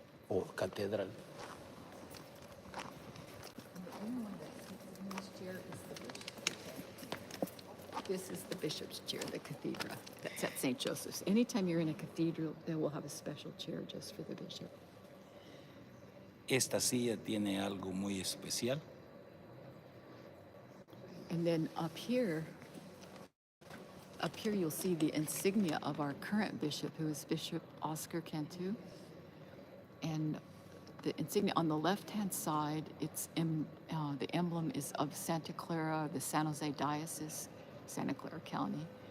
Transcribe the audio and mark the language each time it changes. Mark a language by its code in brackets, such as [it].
[en] Or Catedral. And the only one that sits in this chair is the bishop. This is the bishop's chair, the cathedra. That's at St. Joseph's. Anytime you're in a cathedral, they will have a special chair just for the bishop. [es] Esta silla tiene algo muy especial. [en] And then up here you'll see the insignia of our current bishop, who is Bishop Oscar Cantu. And the insignia on the left-hand side, the emblem is of Santa Clara, the San Jose Diocese, Santa Clara County.